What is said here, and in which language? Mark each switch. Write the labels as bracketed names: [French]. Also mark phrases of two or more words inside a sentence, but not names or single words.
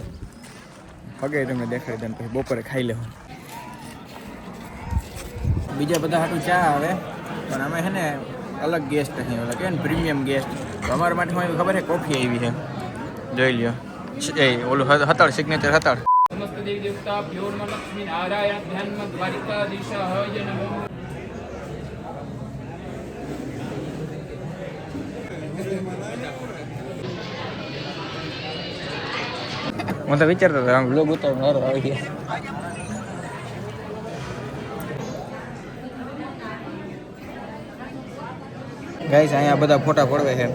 [Gujarati] હગે તમને દેખાડી દે પછી બપોરે ખાઈ લેવું. બીજા બધા હાટું ચા આવે, પણ અમે છે ને અલગ ગેસ્ટ અહીં ઓલા કે ને [English] premium guest. [Gujarati] તો અમારા માટે મને ખબર છે કોફી આવી છે, જોઈ લ્યો. એ ઓલું હતળ સિગ્નેચર હતળ. [Sanskrit] समस्त देवी देवता भ्यो नमः लक्ष्मी नारायण ध्यान द्वारिकाधीशाय नमः. [Gujarati] હું તો વિચારતો હતો આમ વ્લોગ ઉતારવાનો વારો આવી ગયા. ગાઈસ અહીંયા બધા ફોટા પડવે છે.